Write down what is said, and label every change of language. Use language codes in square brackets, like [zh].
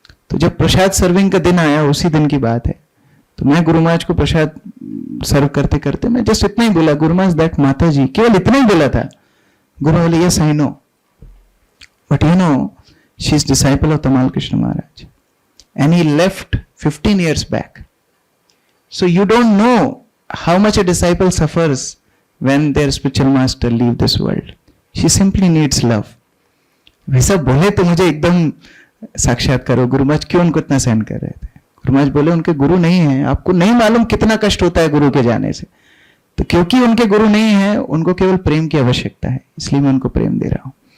[hi] तो जब प्रसाद सर्विंग का दिन आया, उसी दिन की बात है, तो मैं गुरु महाराज को प्रसाद सर्व करते करते मैं जस्ट इतना ही बोला, गुरु महाराज दैट माता जी, केवल इतना ही बोला था। गुरु बोले [en] Yes I know, but you know she is disciple of Tamal Krishna Maharaj and he left 15 years back. So you don't know how much a disciple suffers when their spiritual master leave this world. She simply needs love. [hi] वैसा बोले तो मुझे एकदम साक्षात करो, गुरु महाराज क्यों उनको इतना सहन कर रहे थे। गुरु महाराज बोले उनके गुरु नहीं है, आपको नहीं मालूम कितना कष्ट होता है गुरु के जाने से। तो क्योंकि उनके गुरु नहीं है, उनको केवल प्रेम की आवश्यकता है, इसलिए मैं उनको प्रेम दे रहा हूं।